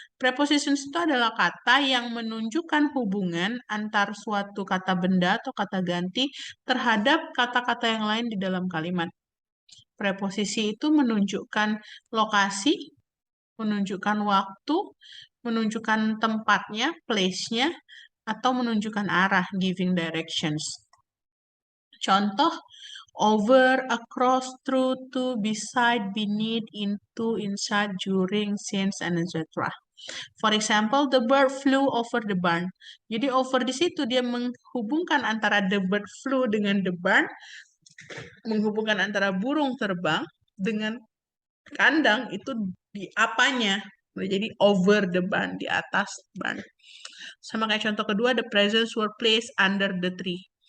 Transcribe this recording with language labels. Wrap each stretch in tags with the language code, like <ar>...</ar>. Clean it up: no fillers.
<id>Prepositions itu adalah kata yang menunjukkan hubungan antar suatu kata benda atau kata ganti terhadap kata-kata yang lain di dalam kalimat. Preposisi itu menunjukkan lokasi, menunjukkan waktu, menunjukkan tempatnya, place-nya, atau menunjukkan arah,</id> <en>giving directions. Contoh, over, across, through, to, beside, beneath, into, inside, during, since, and etc. For example, the bird flew over the barn.</en> <id>Jadi over di situ dia menghubungkan antara</id> <en>the bird flew</en> <id>dengan</id> <en>the barn,</en> <id>menghubungkan antara burung terbang dengan kandang itu di apanya. Jadi</id> <en>over the barn,</en> <id>di atas barn. Sama kayak contoh kedua,</id> <en>the presents were placed under the tree.</en>